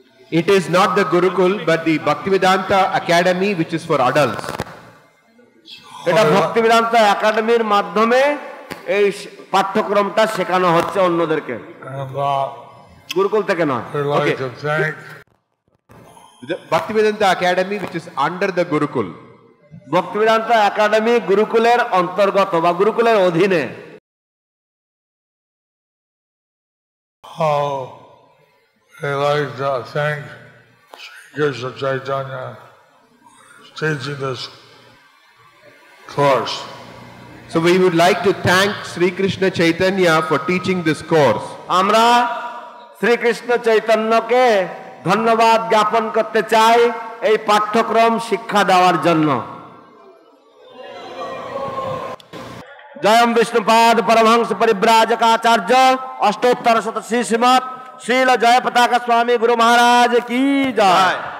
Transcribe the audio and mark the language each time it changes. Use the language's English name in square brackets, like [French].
[English] It is not the Gurukul but the Bhaktivedanta Academy which is for adults. [Bangla] এটা ভক্তিবেদান্ত একাডেমির মাধ্যমে এই পাঠ্যক্রমটা শেখানো হচ্ছে অন্যদেরকে, [English] And [Bangla] গুরুকুল থেকে নয়। [English] we'd like to thank The Bhaktivedanta Academy which is under the Gurukul. [Bangla] Bhaktivedanta academy গুরুকুলের অন্তর্গত বা গুরুকুলের অধীনে। [English] we'd like to thank Sri Krishna Chaitanya for teaching this course. So we would like to thank Sri Krishna Chaitanya for teaching this course. [Bangla] আমরা শ্রীকৃষ্ণ চৈতন্যকে ধন্যবাদ জ্ঞাপন করতে চাই এই পাঠ্যক্রম শিক্ষা দেওয়ার জন্য। জয়ম বিষ্ণুপাদ পরমহংস পরিব্রাজকাচার্য অষ্টোত্তর শত শ্রীমৎ শ্রীল জয় পতাকা [Hindi] स्वामी गुरु महाराज की जय।